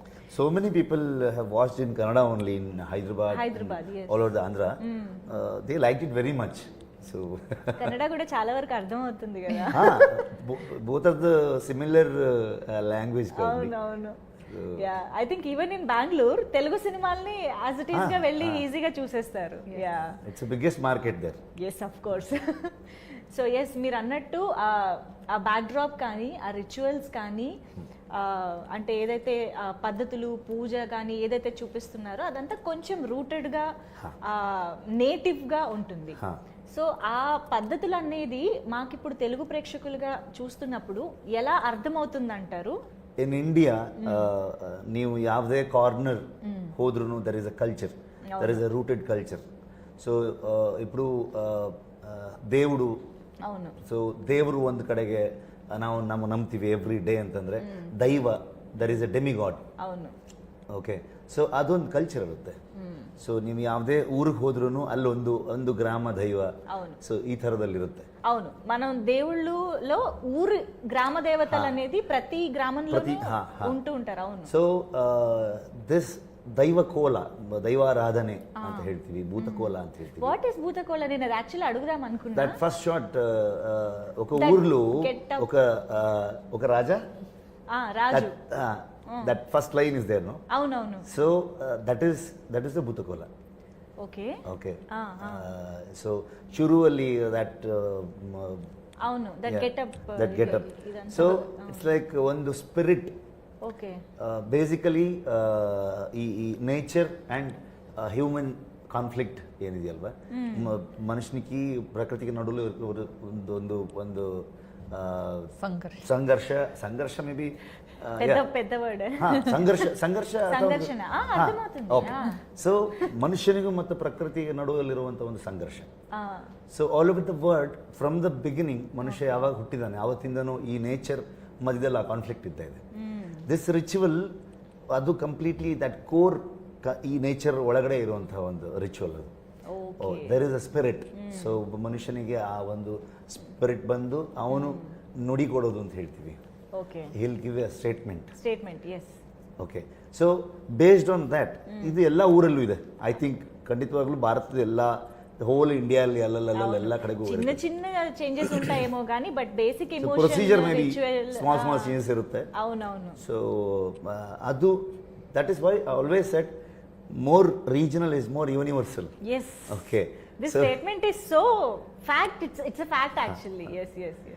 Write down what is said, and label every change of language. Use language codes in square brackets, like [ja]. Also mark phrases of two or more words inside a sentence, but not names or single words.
[en] So many people have watched in Kannada only in Hyderabad, yes. all over the Andhra. They liked it very much. So [te] కన్నడ కూడా చాలా వరకు అర్థం అవుతుంది కదా. [en] both of the similar language. అవును. Yeah, I think even in Bengaluru [te] తెలుగు సినిమాల్ని [en] as it is [te] గా వెళ్ళి ఈజీగా చూసేస్తారు. [en] యా, It's the biggest market there. Yes, of course. So yes, [te] మీరు అన్నట్టు ఆ బ్యాక్డ్రాప్ కానీ, ఆ రిచువల్స్ కానీ, అంటే ఏదైతే పద్ధతులు, పూజ కానీ ఏదైతే చూపిస్తున్నారో అదంతా కొంచెం రూటెడ్గా, నేటివ్గా ఉంటుంది. సో ఆ పద్ధతులు అనేది మాకు ఇప్పుడు తెలుగు ప్రేక్షకులుగా చూస్తున్నప్పుడు ఎలా అర్థమవుతుంది అంటారు? [en] In India [kn] ನೀವು ಯಾವುದೇ ಕಾರ್ನರ್ ಹೋದ್ರೂ [en] there is a culture, there is a rooted culture. [te] సో ఇప్పుడు దేవుడు, అవును, [kn] ಸೊ ದೇವರು ಒಂದು ಕಡೆಗೆ ನಾವು ನಂಬ್ತೀವಿ [en] every day [kn] ಅಂತಂದ್ರೆ ದೈವ, [en] there is a demigod. [te] అవును. [en] Okay, so [kn] ಅದೊಂದು ಕಲ್ಚರ್ ಇರುತ್ತೆ. ಸೊ ನೀವು ಯಾವುದೇ ಊರಿಗೆ ಹೋದ್ರೂ ಅಲ್ಲೊಂದು ಒಂದು ಗ್ರಾಮ ದೈವ, ಸೊ ಈ ಥರದಲ್ಲಿರುತ್ತೆ. [te] అవును, మనం దేవుళ్ళలో ఊరు గ్రామ దేవతలు అనేది ప్రతి గ్రామంలో ఉంటూ ఉంటారు. అవును. [en] So this [kn] ದೈವಕೋಲ, ದೈವಾರಾಧನೆ ಅಂತ ಹೇಳ್ತೀವಿ, ಭೂತಕೋಲ ಅಂತ ಹೇಳ್ತೀವಿ. [en] What is [te] భూతకోల? నేను అది యాక్చువల్లీ అడుగుదాం అనుకున్నా. [en] That first shot, [te] ఒక ఊర్లో ఒక రాజా, రాజు, [en] That first line is there, no? [te] అవునవును. [en] So that is the [te] ಭೂತಕೋಲ. ఓకే. [kn] సో ಶುರುವಲ್ಲಿ ದಟ್, [te] అవును, దట్ [en] Getup. So it's like ಒಂದು spirit. [te] ఓకే. [kn] ಬೇಸಿಕಲಿ ಈ [en] nature and human conflict [kn] ಏನಿದೆಯಲ್ವಾ, ಮನುಷ್ಯನಿಗೆ ಪ್ರಕೃತಿಗೆ ನಡುವೆ ಒಂದು ಸಂಘರ್ಷ [en] maybe [te] పెద్ద వర్డ్. [kn] ಸಂಘರ್ಷ. ಸೊ ಮನುಷ್ಯನಿಗೂ ಮತ್ತು ಪ್ರಕೃತಿಗೆ ನಡುವಲ್ಲಿರುವಂಥ ಒಂದು ಸಂಘರ್ಷ. [en] So all over the world, from the beginning [kn] ಮನುಷ್ಯ ಯಾವಾಗ ಹುಟ್ಟಿದಾನೆ ಆವತ್ತಿಂದನೂ ಈ ನೇಚರ್ ಮಧ್ಯದಲ್ಲಿ ಆ ಕಾನ್ಫ್ಲಿಕ್ಟ್ ಇದ್ದ ಇದೆ. [en] This ritual [kn] ಅದು [en] completely that core, [kn] ಈ ನೇಚರ್ ಒಳಗಡೆ ಇರುವಂತಹ ಒಂದು ರಿಚುವಲ್ ಅದು. [en] There is a spirit. [kn] ಸೊ ಮನುಷ್ಯನಿಗೆ ಆ ಒಂದು ಸ್ಪಿರಿಟ್ ಬಂದು ಅವನು ನುಡಿ ಕೊಡೋದು ಅಂತ ಹೇಳ್ತೀವಿ. [te] ఓకే [en] he'll give a statement. ಎಸ್ Okay so based on that [kn] ಇದು ಎಲ್ಲ ಊರಲ್ಲೂ ಇದೆ. [en] I think [kn] ಖಂಡಿತವಾಗ್ಲೂ ಭಾರತದ ಎಲ್ಲ ಹೋಲ್ ಇಂಡಿಯಾದಲ್ಲಿ ಎಲ್ಲ ಕಡೆಗೂ [te] చిన్న చిన్న ಚೇಂಜಸ್ ఉంటాయేమో కానీ [en] but basic emotion Procedure maybe small changes ಇರುತ್ತೆ. [te] అవునవును. [en] ಸೊ ಅದು that is why I always said more regional is more universal. ಎಸ್ ಓಕೆ This statement is so fact. It's a fact actually. Yes yes yes.